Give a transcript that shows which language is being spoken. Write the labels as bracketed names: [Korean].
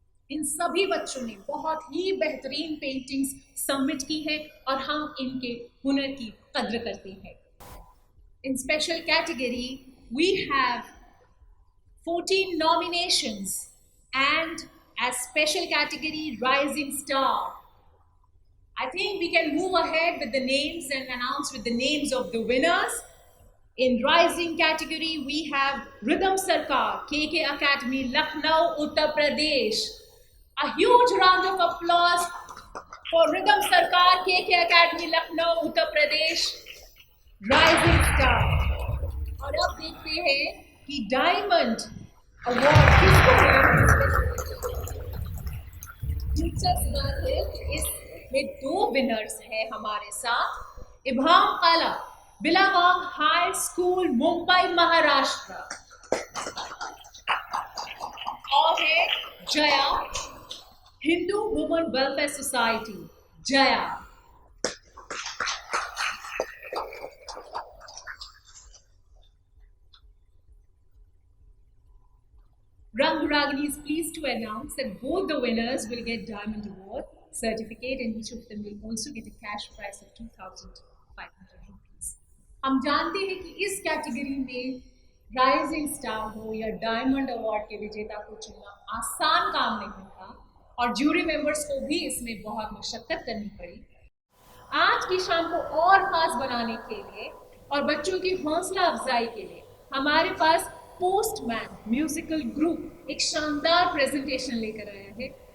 [Hindi] इन सभी बच्चों ने बहुत ही बेहतरीन पेंटिंग्स सबमिट की हैं और हम इनके हुनर की कद्र करते हैं. [English] In special category, we have 14 nominations, and as special category, Rising Star. I think we can move ahead with the names and announce with the names of the winners. In Rising category, we have Rhythm Sarkar, KK Academy, Lucknow, Uttar Pradesh. A huge round of applause for Rhythm Sarkar, KK Academy, Lucknow, Uttar Pradesh, Rising Star. [Hindi] और अब देखते हैं कि diamond award किसको मिला. दिलचस्प बात है कि इसमें 2 विनर्स हैं हमारे साथ. [English] Ibham Kala, Billabong High School, Mumbai, Maharashtra. [Hindi] और है Jaya, Hindu woman welfare society, Jaya. [English] Rang Ragini is pleased to announce that both the winners will get Diamond Award certificate and each of them will also get a cash prize of 2,500 rupees. [Hindi] हम जानते हैं कि इस category में rising star हो या diamond award के विजेता को चुनना आसान काम नहीं था और ज्यूरी मेंबर्स को भी इसमें बहुत मशक्कत करनी पड़ी. आज की शाम को और खास बनाने के लिए और बच्चों की हौसला अफजाई के लिए हमारे पास पोस्टमैन म्यूजिकल ग्रुप एक शानदार प्रेजेंटेशन लेकर आया है.